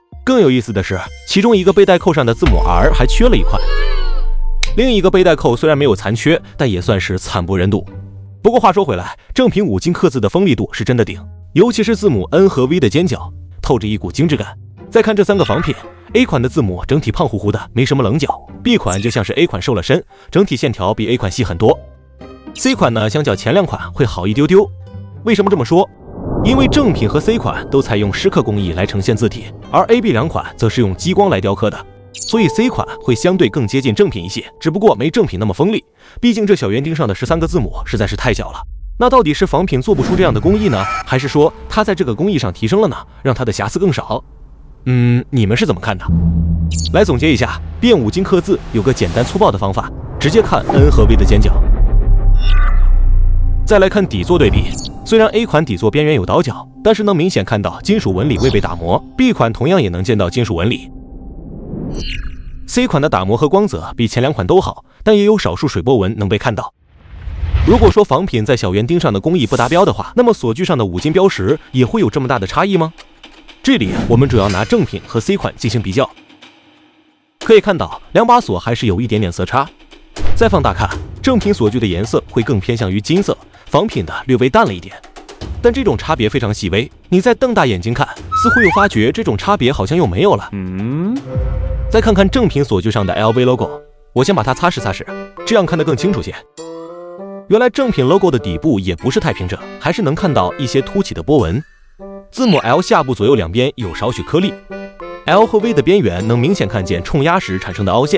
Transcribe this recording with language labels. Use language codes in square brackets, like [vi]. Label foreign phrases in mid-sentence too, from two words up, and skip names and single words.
[zh] 更有意思的是，其中一個背帶扣上的字母 R 還缺了一塊，另一個背帶扣雖然沒有殘缺，但也算是慘不忍睹。不過話說回來，正品五金刻字的鋒利度是真的頂，尤其是字母 N 和 V 的尖角，透着一股精緻感。再看這3個仿品 ，A 款的字母整體胖乎乎的，沒什麼稜角 ；B 款就像是 A 款瘦了身，整體線條比 A 款細很多。C 款呢，相較前2款會好一丟丟。為什麼這麼說？因為正品和 C 款都採用蝕刻工藝來呈現字體，而 A、B 2款則是用激光來雕刻的，所以 C 款會相對更接近正品一些，只不過沒正品那麼鋒利。畢竟這小圓釘上的13個字母實在是太小了。那到底是仿品做不出這樣的工藝呢，還是說它在這個工藝上提升了呢，讓它的瑕疵更少？你們是怎麼看的？來總結一下，變五金刻字有個簡單粗暴的方法，直接看 N 和 V 的尖角。再来看底座对比，虽然 A 款底座邊緣有倒角，但是能明顯看到金屬紋理未被打磨 ，B 款同樣也能見到金屬紋理。C 款的打磨和光澤比前2款都好，但也有少數水波紋能被看到。如果说仿品在小圓钉上的工藝不達標的話，那麼锁具上的五金標識也會有這麼大的差異嗎？這裡我們主要拿正品和 C 款進行比較，可以看到兩把鎖還是有一點點色差。再放大看，正品鎖具的顏色會更偏向於金色，仿品的略微淡了一點，但這種差別非常細微，你再瞪大眼睛看，似乎又發覺這種差別好像又沒有了。再看看正品鎖具上的 LV logo， 我先把它擦拭擦拭，這樣看得更清楚些。原來正品 logo 的底部也不是太平整，還是能看到一些凸起的波紋。字母 L 下部左右兩邊有少許顆粒 ，L 和 V 的邊緣能明顯看見冲壓時產生的凹陷。